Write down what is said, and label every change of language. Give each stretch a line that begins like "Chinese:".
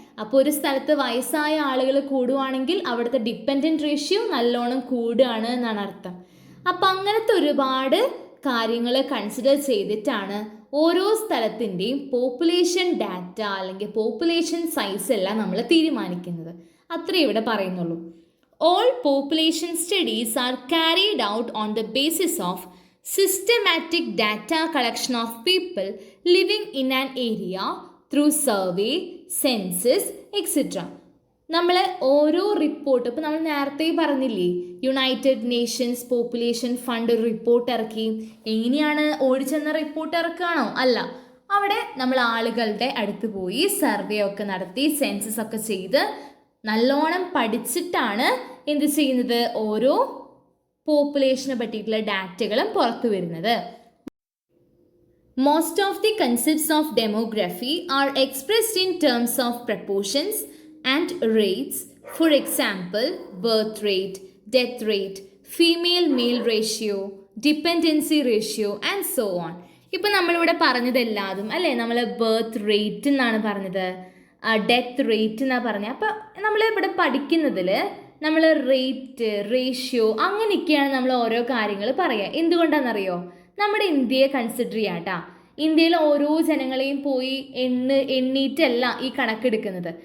Malayalam: അപ്പോൾ ഒരു സ്ഥലത്ത് വയസ്സായ ആളുകൾ കൂടുകയാണെങ്കിൽ അവിടുത്തെ ഡിപ്പെൻഡൻറ്റ് റേഷ്യോ നല്ലോണം കൂടുകയാണ് എന്നാണ് അർത്ഥം. അപ്പം അങ്ങനത്തെ ഒരുപാട് കാര്യങ്ങൾ കൺസിഡർ ചെയ്തിട്ടാണ് ഓരോ സ്ഥലത്തിൻ്റെയും പോപ്പുലേഷൻ ഡാറ്റ അല്ലെങ്കിൽ പോപ്പുലേഷൻ സൈസ് എല്ലാം നമ്മൾ തീരുമാനിക്കുന്നത്. അത്രേ ഇവിടെ പറയുന്നുള്ളൂ.
English: All population studies are carried out on the basis of systematic data collection of people living in an area through survey, census, etc.
Malayalam: നമ്മൾ ഓരോ റിപ്പോർട്ട്, ഇപ്പോൾ നമ്മൾ നേരത്തെ പറഞ്ഞില്ലേ, യുണൈറ്റഡ് നേഷൻസ് പോപ്പുലേഷൻ ഫണ്ട് ഒരു റിപ്പോർട്ട് ഇറക്കി. എങ്ങനെയാണ് ഓടിച്ചെന്ന റിപ്പോർട്ട് ഇറക്കുകയാണോ? അല്ല, അവിടെ നമ്മൾ ആളുകളുടെ അടുത്ത് പോയി സർവേ ഒക്കെ നടത്തി സെൻസസ് ഒക്കെ ചെയ്ത് നല്ലോണം പഠിച്ചിട്ടാണ് എന്ത് ചെയ്യുന്നത്, ഓരോ പോപ്പുലേഷനെ പറ്റിയിട്ടുള്ള ഡാറ്റകളും പുറത്തു വരുന്നത്.
English: Most of the concepts of demography are expressed in terms of proportions and rates. For example, birth rate, death rate, female-male ratio, dependency ratio and so on.
Malayalam: ഇപ്പം നമ്മളിവിടെ പറഞ്ഞതെല്ലാതും അല്ലേ, നമ്മൾ ബർത്ത് റേറ്റ് എന്നാണ് പറഞ്ഞത്, ഡെത്ത് റേറ്റ് എന്നാണ് പറഞ്ഞത്. അപ്പം നമ്മൾ ഇവിടെ പഠിക്കുന്നതിൽ നമ്മൾ റേറ്റ്, റേഷ്യോ അങ്ങനെയൊക്കെയാണ് നമ്മൾ ഓരോ കാര്യങ്ങൾ പറയുക. എന്തുകൊണ്ടാണെന്നറിയോ? നമ്മുടെ ഇന്ത്യയെ കൺസിഡർ ചെയ്യാം കേട്ടോ. ഇന്ത്യയിൽ ഓരോ ജനങ്ങളെയും പോയി എണ്ണീറ്റല്ല ഈ കണക്കെടുക്കുന്നത്.